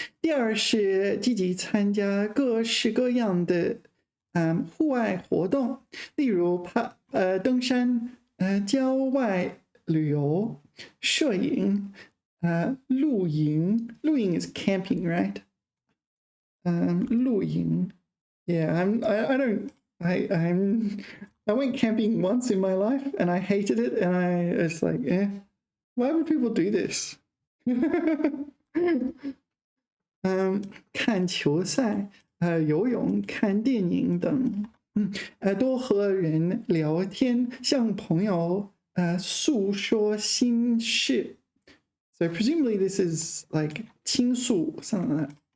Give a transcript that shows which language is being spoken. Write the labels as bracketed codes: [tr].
[zh] 第二是积极参加各式各样的户外活动，例如登山、郊外旅游、摄影、露营。 [en] 露营 is camping, right? [zh] 露营。 [en] Yeah, I went camping once in my life and I hated it, and it's like, why would people do this? [zh] 看球赛、游泳、看电影等，多和人聊天，向朋友诉说心事。 [en] So presumably this is like 倾诉 something like that.